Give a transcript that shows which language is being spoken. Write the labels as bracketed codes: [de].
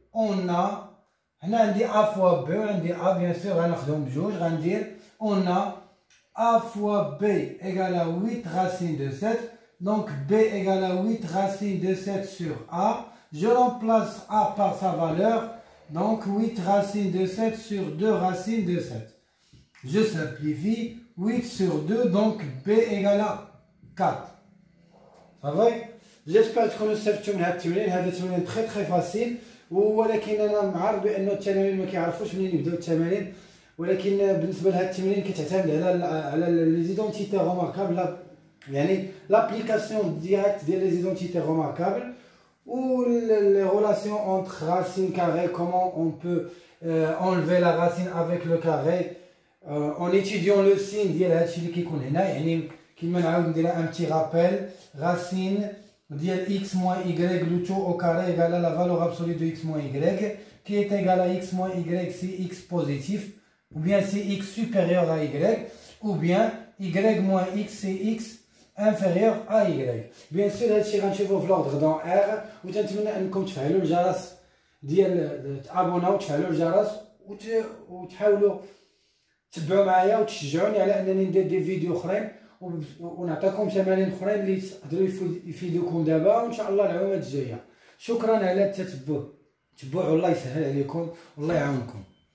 [fr] on a [ar] هنا عندي [fr] a fois b وعندي a bien sûr [ar] غناخدهم بجوج غندير [fr] on a a fois b égale à 8 racine de 7 donc b égale à 8 racine de 7 sur a. je remplace a par sa valeur donc 8 racine de 7 sur 2 racine de 7. je simplifie 8 sur 2 donc b égale à 4. ça va. [ar] j'espère تكونوا استفدتوا من هذا التمرين. هذا التمرين [fr] très facile [ar] ولكن انا عارف بان التلاميذ ما كيعرفوش منين يبداو التمارين ولكن بالنسبه لهذا التمرين كتعتمد على لي زيدونتيتي روماركابل يعني لابليكاسيون ديريكت ديال لي زيدونتيتي روماركابل [fr] ou les relations entre racine carré, comment on peut enlever la racine avec le carré en étudiant le signe [ar] ديال هادشي اللي كيكون هنا. يعني كيما نعاود ندير [fr] un petit rappel racine ديال x moins y le tout au carré égale à la valeur absolue de x moins y qui est égal à x moins y c'est x positif ou bien c'est x supérieur à y ou bien y moins x c'est x inférieur à y. [ar] bien sûr هادشي غنشوفوه في [fr] l'ordre dans R [ar] وتنتمنى انكم تفعلوا الجرس ديال تابوناو وتفعلوا الجرس وتحاولوا تتبعوا معايا وتشجعوني على انني ندير دي فيديو اخرين ونعطيكم تمارين اخرين اللي تقدروا يفيدوكم دابا وان شاء الله العوامات الجايه. شكرا على التتبع والله يسهل عليكم والله يعاونكم.